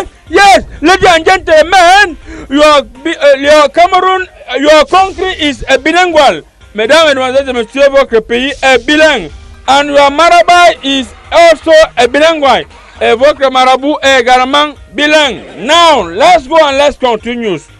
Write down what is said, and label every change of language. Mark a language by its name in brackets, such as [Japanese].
[English] Yes, ladies and gentlemen, your Cameroon, your country is a bilingual. [French] Mesdames, Mesdemoiselles et Messieurs, votre pays est bilingue. [English] And your marabout is also a bilingual. [French] Et votre marabout est également bilingue. [English] Now, let's go and let's continue.